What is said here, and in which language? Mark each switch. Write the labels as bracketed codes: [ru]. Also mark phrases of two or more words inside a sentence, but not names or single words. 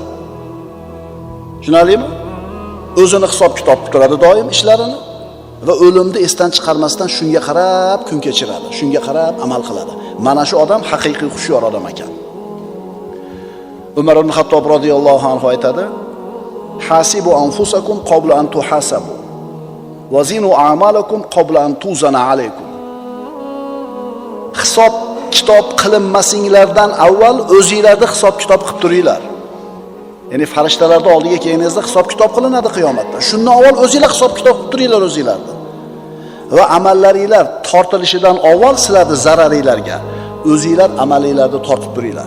[uz] Tushunarlimi? O'zini hisob-kitob qilib turadi doim ishlarini va o'limni esdan chiqarmasdan shunga qarab kun kechiradi, shunga qarab amal qiladi. Mana shu odam haqiqiy hushyor odam ekan. Umar ibn Xattob [ar] رضي الله عنه [uz] aytadi: [ar] "حاسبوا أنفسكم قبل أن تحاسبوا وزنوا أعمالكم قبل أن توزن عليكم." [uz] Hisob kitob qilinmasinglardan avval o'zingizlarni hisob kitob qilib turinglar. Ya'ni farishtalarning oldiga kelganingizda hisob kitob qilinadi qiyomatda. Shundan avval o'zingizlar hisob kitob qilib turinglar o'zingizlarni. Va amallaringlar tortilishidan avval sizlarni zararinglarga o'zingizlar amalinglarni tortib turinglar.